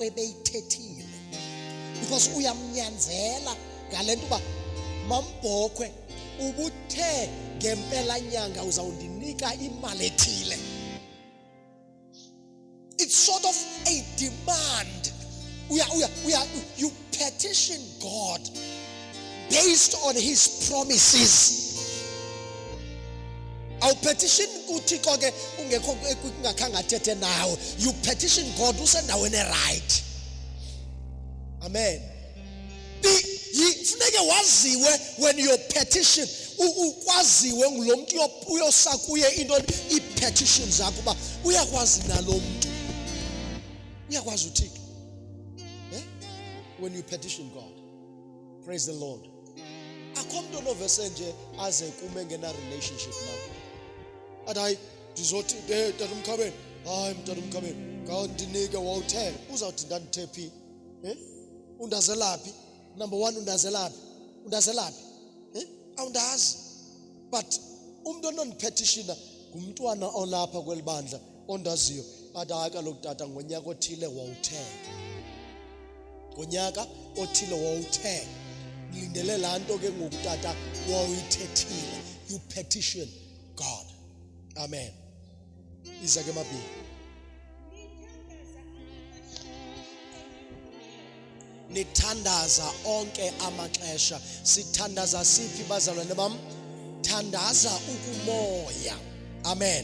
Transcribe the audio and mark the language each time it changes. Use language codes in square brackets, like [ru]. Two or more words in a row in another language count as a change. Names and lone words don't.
[xh] ebeyithethile because uyamnyanzela ngalento uba Mambokwe ubuthe ngempela nyanga uzawundinika imali ethile. [en] It's sort of a demand. You petition God based on his promises. Our petition [xh] uThixo ke ungekho kungakhange athethe nawe. [en] You petition God usendaweni right. Amen. [xh] Funeke waziwe [en] when your petition [xh] ukwaziwe ngulomuntu uyosakuye into i-petition zakho ba uyakwazi nalomuntu. Uyakwazi uThixo. [en] When you petition God. Praise the Lord. [xh] Akho umuntu onovese nje aze kume ngena relationship nawe. Athi ndizothi tatumkhabeni. Hayi mntatumkhabeni. Ngawundinike wawuthe uzawuthi ndandithe phi? Undazelaphi? Number one undazelaphi? Undazelaphi? Awundazi. But umuntu onondipetitiona ngumntwana olapha kwelibandla ondaziyo. Athi hayi kaloku tata ngonyaka othile wawuthe. Ngonyaka othile wawuthe. Lindele laa nto ke ngoku tata wawuyithethile. [en] You petition God. [xh] Amen. Izake mabili. Nithandaza onke amaxesha. Sithandaza siphi bazalwane bam? Thandaza ukumoya. Amen.